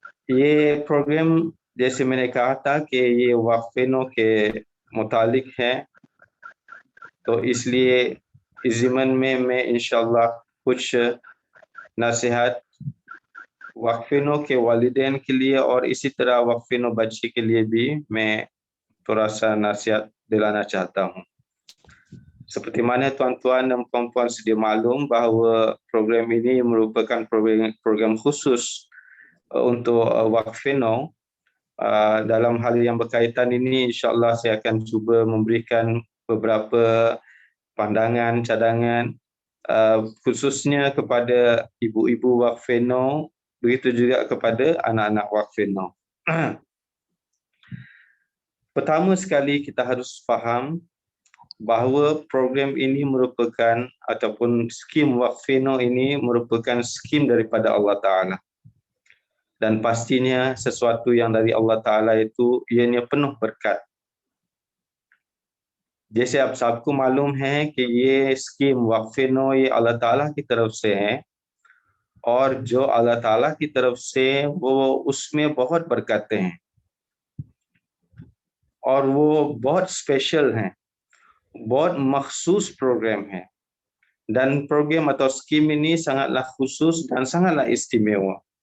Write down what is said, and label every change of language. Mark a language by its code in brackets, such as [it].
[hi] ये प्रोग्राम जैसे मैंने कहा था कि ये वक्फ-ए-नौ के मुतालिक है, तो इसलिए इस ज़िमन में मैं इंशाअल्लाह कुछ नसीहत वक्फ-ए-नौ के वालिदैन के लिए और इसी तरह वक्फ-ए-नौ बच्चे के लिए भी मैं थोड़ा सा नसीहत दिलाना चाहता हूँ। [ms] Seperti mana tuan-tuan dan puan-puan sedia maklum bahawa program ini merupakan program khusus untuk Waqf-e-Nau. Dalam hal yang berkaitan ini, insyaAllah saya akan cuba memberikan beberapa pandangan, cadangan, khususnya kepada ibu-ibu Waqf-e-Nau, begitu juga kepada anak-anak Waqf-e-Nau. Pertama sekali kita harus faham bahawa program ini merupakan ataupun skim Waqf-e-Nau ini merupakan skim daripada Allah Ta'ala. Dan pastinya sesuatu yang dari Allah Ta'ala itu ianya penuh berkat. [hi] जैसे आप सबको मालूम है कि ये scheme वक्फ-ए-नौ ये अल्लाह ताला की तरफ से है, और जो अल्लाह ताला की तरफ से वो उसमें बहुत बरकतें हैं और वो बहुत स्पेशल हैं, बहुत मखसूस program है, [ms] dan program atau skim ini sangatlah khusus dan sangatlah istimewa.